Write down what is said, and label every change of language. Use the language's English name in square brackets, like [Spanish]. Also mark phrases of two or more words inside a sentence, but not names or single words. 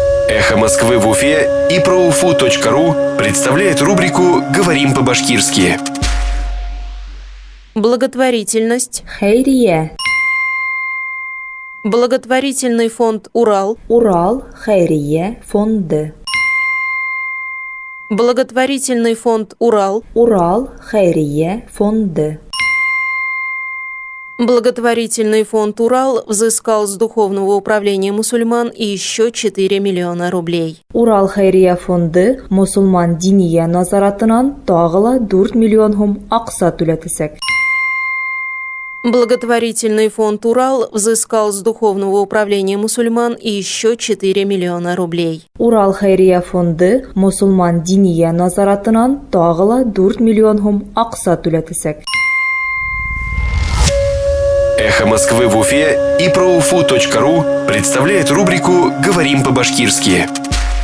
[Russian] «Эхо Москвы» в Уфе и ProUFU.ру представляет рубрику «Говорим по-башкирски». Благотворительность. [Bashkir] Хайрия. [Russian] Благотворительный фонд «Урал». [Bashkir] Урал Хайрия фонды. [Russian] Благотворительный фонд «Урал». [Bashkir] Урал Хайрия фонды. [Russian] Благотворительный фонд «Урал» взыскал с Духовного управления мусульман еще 4 миллиона рублей. [Bashkir] Урал Хайрия фонды мусулман диния назаратынан тагыла 4 миллион хум акса түләтәсәк. [Russian] Благотворительный фонд «Урал» взыскал с Духовного управления мусульман еще 4 миллиона рублей. [Bashkir] Урал Хайрия фонды мусулман диния назаратынан тагыла 4 миллион хум акса түләтәсәк. [Russian] «Эхо Москвы» в Уфе и ProUFU.ру представляет рубрику «Говорим по-башкирски».